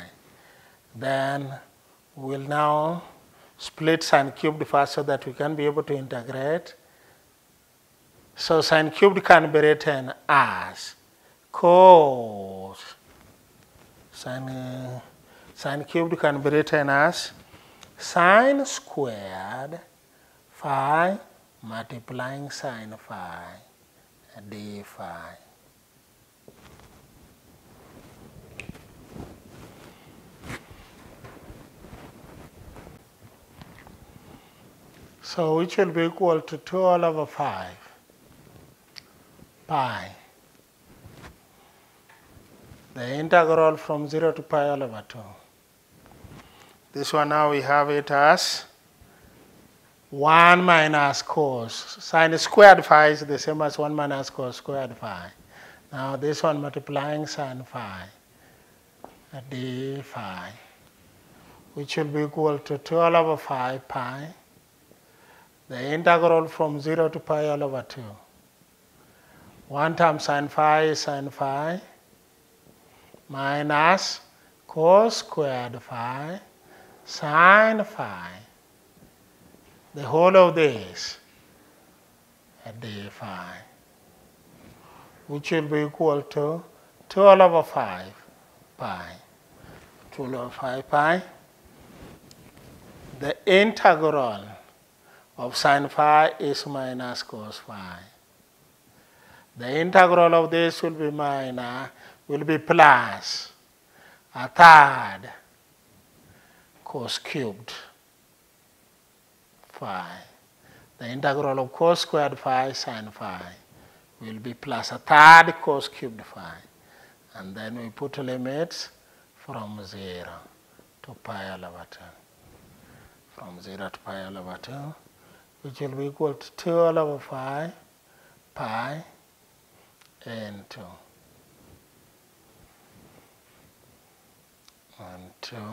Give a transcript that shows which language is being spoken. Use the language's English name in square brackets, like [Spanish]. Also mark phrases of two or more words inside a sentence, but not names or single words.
[English] Then we'll now split sine cubed first so that we can be able to integrate. So sine cubed can be written as cos. Sine cubed can be written as sine squared phi multiplying sine phi d phi. So which will be equal to 2 all over 5 pi. The integral from 0 to pi all over 2. This one now we have it as 1 minus cos. Sine squared phi is the same as 1 minus cos squared phi. Now this one multiplying sine phi d phi, which will be equal to 2 all over 5 pi. The integral from 0 to pi all over 2. One term sine phi is sine phi minus cos squared phi sine phi, the whole of this d phi, which will be equal to 2 all over 5 pi. 2 all over 5 pi. The integral of sine phi is minus cos phi. The integral of this will be plus a third cos cubed phi. The integral of cos squared phi sine phi will be plus a third cos cubed phi. And then we put limits from 0 to pi all over 2. From 0 to pi all over 2, which will be equal to 2 all over 5 pi into 2.